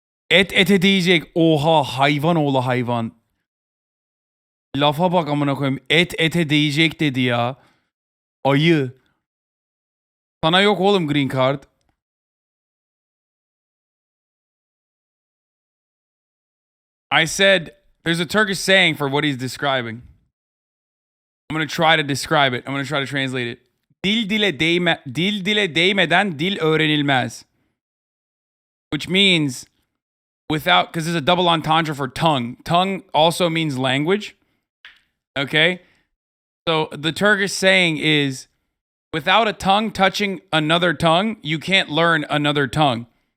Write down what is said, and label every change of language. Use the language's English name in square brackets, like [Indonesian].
[Turkish] Et ete diyecek. Oha hayvan oğlu hayvan. Lafa bak amına koyayım. Et ete değecek dedi ya. Ayı. Sana yok oğlum green card. [English] I said there's a Turkish saying for what he's describing. I'm going to try to describe it. I'm going to try to translate it. [Turkish] Dil dile değmeden dil öğrenilmez. [English] Which means without, because there's a double entendre for tongue. Tongue also means language. Okay? So the Turkish saying is without a tongue touching another tongue, you can't learn another tongue.